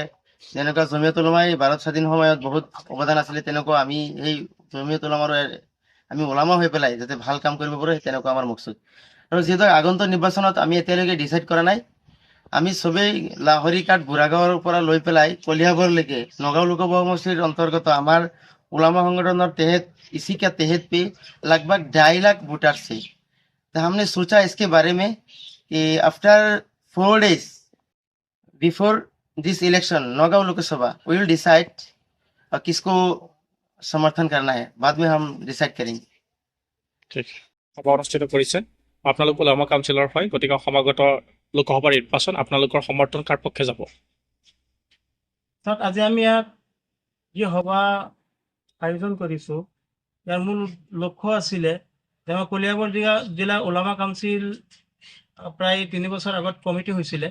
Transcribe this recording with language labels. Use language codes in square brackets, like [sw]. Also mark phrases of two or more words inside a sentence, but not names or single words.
[as] যেনেকুৱা জমিয়ত উলামাই ভাৰত স্বাধীন সময়ত বহুত অৱদান আছিলে, তেনেকুৱা আমি এই জমিয়ত উলামাৰ আমি ওলামা হৈ পেলাই যাতে ভাল কাম কৰিব পাৰোঁ, তেনেকুৱা আমাৰ মকচুদ। আৰু যিহেতু আগন্তুক নিৰ্বাচনত আমি এতিয়ালৈকে ডিচাইড কৰা নাই, আমি সবেই লাহৰিঘাট বুঢ়াগাঁৱৰ পৰা লৈ পেলাই কলিয়াবৰলৈকে নগাঁও লোকসভা সমষ্টিৰ অন্তৰ্গত আমাৰ [hi] उलामा संगठन तहत इसी के तहत पे लगभग 2.5 लाख वोटर से। तो हमने सोचा इसके बारे में कि [en] after 4 days before this election [hi] नौगांव लोकसभा [en] we will decide [hi] किसको समर्थन करना है, बाद में हम डिसाइड करेंगे। [as] ঠিক সভা অনুষ্ঠিত কৰিছে। আপোনালোক ওলামা কাউন্সিলৰ হয়, গতিকে সমাগত লোকসভাৰ নিৰ্বাচন আপোনালোকৰ সমৰ্থন কাৰ পক্ষে যাব? আজি আমি ইয়াত যি সভা আয়োজন কৰিছোঁ, ইয়াৰ মূল লক্ষ্য আছিলে যে আমাৰ কলিয়াবৰ জিলা ওলামা কাউন্সিল প্ৰায় 3 বছৰ আগত কমিটি হৈছিলে।